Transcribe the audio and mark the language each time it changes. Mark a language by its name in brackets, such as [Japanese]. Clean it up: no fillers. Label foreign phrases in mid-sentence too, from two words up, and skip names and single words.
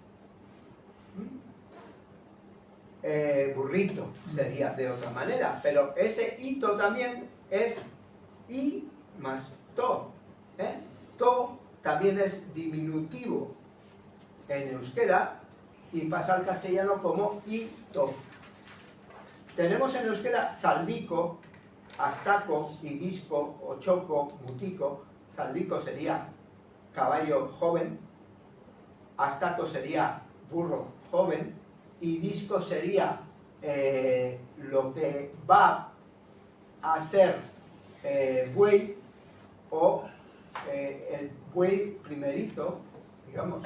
[Spanish] Burrito sería de otra manera, pero ese hito también es i más to. To también es diminutivo en euskera y pasa al castellano como hito. Tenemos en euskera [Basque] saldico, astaco, idisco, ochoco, mutico. [Spanish] Saldico sería caballo joven, astaco sería burro joven, idisco sería lo que va a ser buey o el buey primerizo, digamos.